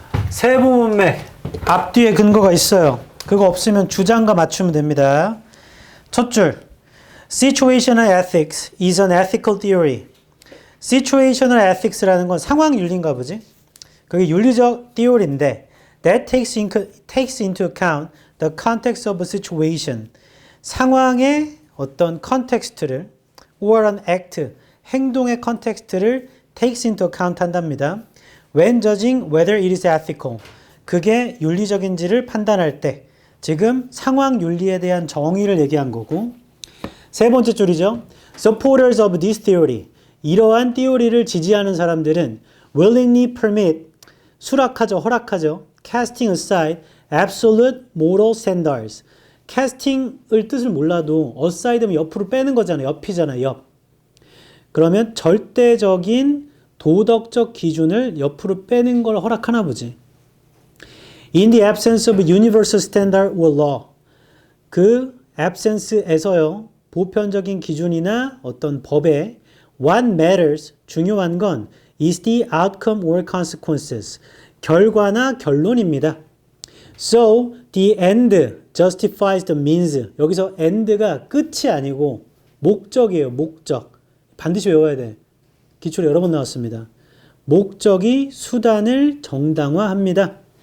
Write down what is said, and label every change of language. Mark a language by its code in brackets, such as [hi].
[ko] 세부 문맥 앞뒤에 근거가 있어요. 그거 없으면 주장과 맞추면 됩니다. 첫 줄 [en] Situational ethics is an ethical theory. [ko] Situational ethics라는 건 상황 윤리인가 보지? 그게 윤리적 띠오리인데 [en] that takes into account the context of a situation. [ko] 상황의 어떤 컨텍스트를 [en] or an act, [ko] 행동의 컨텍스트를 [en] takes into account [ko] 한답니다. [en] When judging whether it is ethical. [ko] 그게 윤리적인지를 판단할 때 지금 상황 윤리에 대한 정의를 얘기한 거고 세 번째 줄이죠. [en] Supporters of this theory. [ko] 이러한 띠오리를 지지하는 사람들은 [en] willingly permit, [ko] 허락하죠. [en] casting aside absolute moral standards. [ko] casting을 뜻을 몰라도 aside면 옆으로 빼는 거잖아요. 옆이잖아요. 옆. 그러면 절대적인 도덕적 기준을 옆으로 빼는 걸 허락하나 보지. In the absence of universal standard or law. 그 absence에서요. 보편적인 기준이나 어떤 법에 [en] what matters, [ko] 중요한 건 [en] is the outcome or consequences. [ko] 결과나 결론입니다. [en] So, the end justifies the means. [ko] 여기서 end가 끝이 아니고 목적이에요. 목적. 반드시 외워야 돼. 기초로 여러 번 나왔습니다. 목적이 수단을 정당화합니다.